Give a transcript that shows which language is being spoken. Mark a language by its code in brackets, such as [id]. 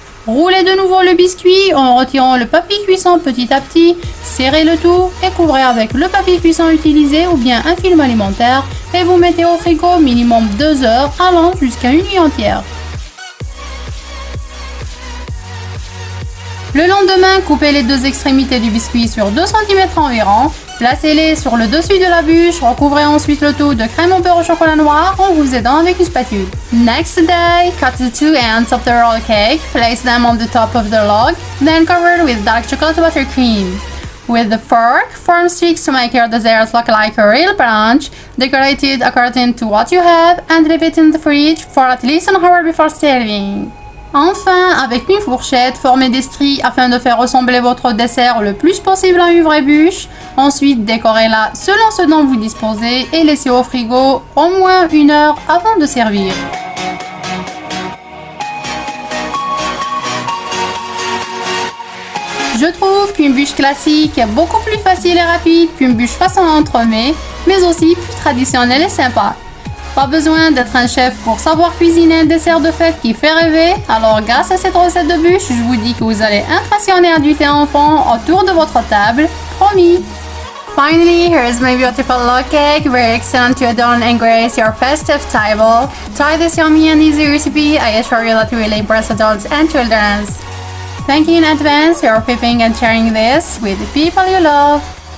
[fr] Roulez de nouveau le biscuit en retirant le papier cuisson petit à petit, serrez le tout et couvrez avec le papier cuisson utilisé ou bien un film alimentaire et vous mettez au frigo minimum 2 heures allant jusqu'à une nuit entière. Le lendemain, coupez les 2 extrémités du biscuit sur 2 cm environ, placez-les sur le dessus de la bûche, recouvrez ensuite le tout de crème au beurre au chocolat noir en vous aidant avec une spatule. [en] Next day, cut the 2 ends of the roll cake, place them on the top of the log, then cover with dark chocolate buttercream. With the fork, form sticks to make your dessert look like a real brunch, decorate it according to what you have and leave it in the fridge for at least an hour before serving. [fr] Enfin, avec une fourchette, formez des stries afin de faire ressembler votre dessert le plus possible à une vraie bûche. Ensuite, décorez-la selon ce dont vous disposez et laissez au frigo au moins 1 heure avant de servir. Je trouve qu'une bûche classique est beaucoup plus facile et rapide qu'une bûche façon entremets, mais aussi plus traditionnelle et sympa. Pas besoin d'être un chef pour savoir cuisiner un dessert de fête qui fait rêver, alors grâce à cette recette de bûche, je vous dis que vous allez impressionner adultes et enfants autour de votre table, promis! [en] Finally, here's my beautiful log cake, very excellent to adorn and grace your festive table. Try this yummy and easy recipe, I assure you that it will impress adults and children. Thank you in advance for preparing and sharing this with the people you love.